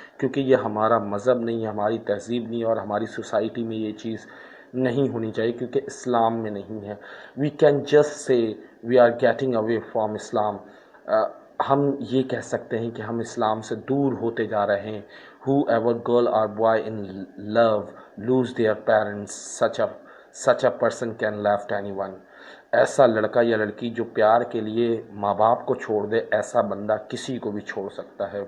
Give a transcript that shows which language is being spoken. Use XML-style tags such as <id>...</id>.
<ur>کیونکہ یہ ہمارا مذہب نہیں ہے، ہماری تہذیب نہیں ہے، اور ہماری سوسائٹی میں یہ چیز نہیں ہونی چاہیے کیونکہ اسلام میں نہیں ہے.</ur> <en>We can just say we are getting away from Islam.</en> <ur>ہم یہ کہہ سکتے ہیں کہ ہم اسلام سے دور ہوتے جا رہے ہیں.</ur> <en>Whoever girl or boy in love lose their parents, such a person can left anyone.</en> <ur>ایسا لڑکا یا لڑکی جو پیار کے لیے ماں باپ کو چھوڑ دے، ایسا بندہ کسی کو بھی چھوڑ سکتا ہے.</ur>